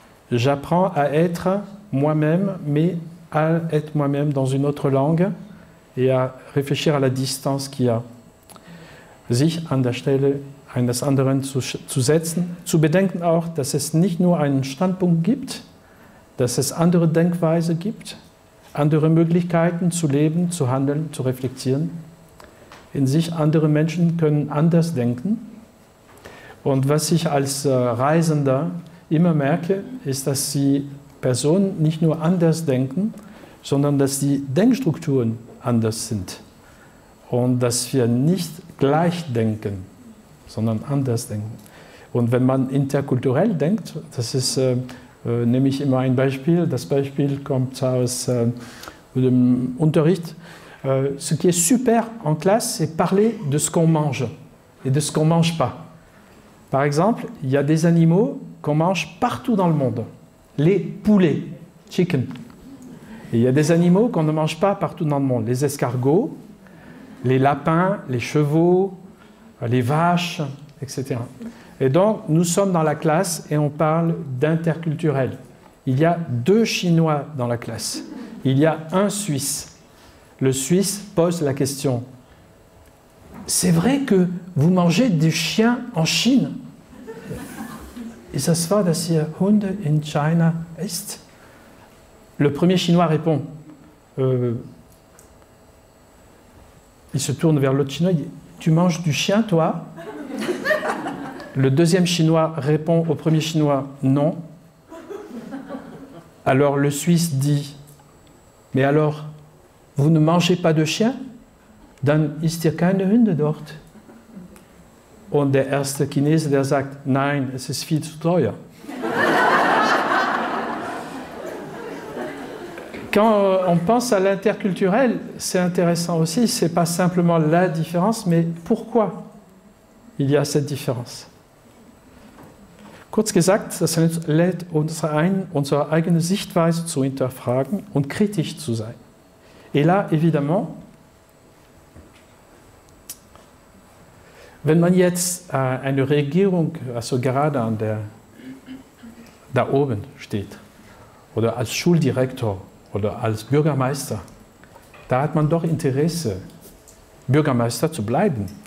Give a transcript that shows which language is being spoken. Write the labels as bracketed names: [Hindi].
[French] j'apprends à être moi-même, mais à être moi-même dans une autre langue et à réfléchir à la distance qu'il y a. [German] Sich an der Stelle eines anderen zu setzen, zu bedenken auch, dass es nicht nur einen Standpunkt gibt, dass es andere Denkweise gibt, andere Möglichkeiten zu leben, zu handeln, zu reflektieren. In sich andere Menschen können anders denken. Und was ich als Reisender immer merke, ist, dass die Personen nicht nur anders denken, sondern dass die Denkstrukturen anders sind. Und dass wir nicht gleich denken, sondern anders denken. Und wenn man interkulturell denkt, das ist, nehme ich immer ein Beispiel, das Beispiel kommt aus dem Unterricht. [French] Ce qui est super en classe, c'est parler de ce qu'on mange et de ce qu'on ne mange pas. Par exemple, il y a des animaux qu'on mange partout dans le monde. Les poulets, chicken. Et il y a des animaux qu'on ne mange pas partout dans le monde. Les escargots, les lapins, les chevaux, les vaches, etc. Et donc, nous sommes dans la classe et on parle d'interculturel. Il y a 2 Chinois dans la classe. Il y a un Suisse. Le Suisse pose la question. C'est vrai que vous mangez du chien en Chine? [German] Ist das wahr, dass ihr Hunde in China isst? [French] Le premier Chinois répond. Il se tourne vers l'autre Chinois, il dit, tu manges du chien, toi? Le deuxième Chinois répond au premier Chinois, non. Alors le Suisse dit, mais alors, vous ne mangez pas de chien? [German] Dann isst ihr keine Hunde dort. Und der erste Chinese, der sagt, nein, es ist viel zu teuer. [French] Quand on pense à l'interculturel, c'est intéressant aussi, ce n'est pas simplement la différence, mais pourquoi il y a cette différence. [German] Kurz gesagt, das lädt uns ein, unsere eigene Sichtweise zu hinterfragen und kritisch zu sein. [French] Et là, évidemment, [German] wenn man jetzt eine Regierung, also gerade da oben steht, oder als Schuldirektor oder als Bürgermeister, da hat man doch Interesse, Bürgermeister zu bleiben.